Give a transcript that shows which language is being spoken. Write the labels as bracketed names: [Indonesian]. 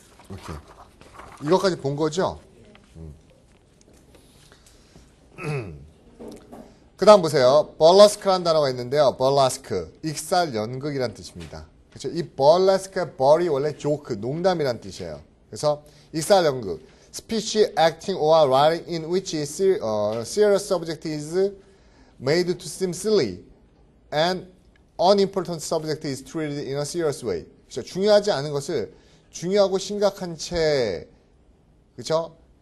[Korean] 오케이. 이것까지 본 거죠? 그 다음 보세요. burlesque라는 단어가 있는데요. burlesque, 익살 연극이란 뜻입니다. 그렇죠? 이 burlesque의 벌이 원래 joke, 농담이란 뜻이에요. 그래서 익살 연극, [English] speech, acting or writing in which serious subject is made to seem silly and unimportant subject is treated in a serious way. [Korean] 그렇죠? 중요하지 않은 것을 중요하고 심각한 채, 그렇죠?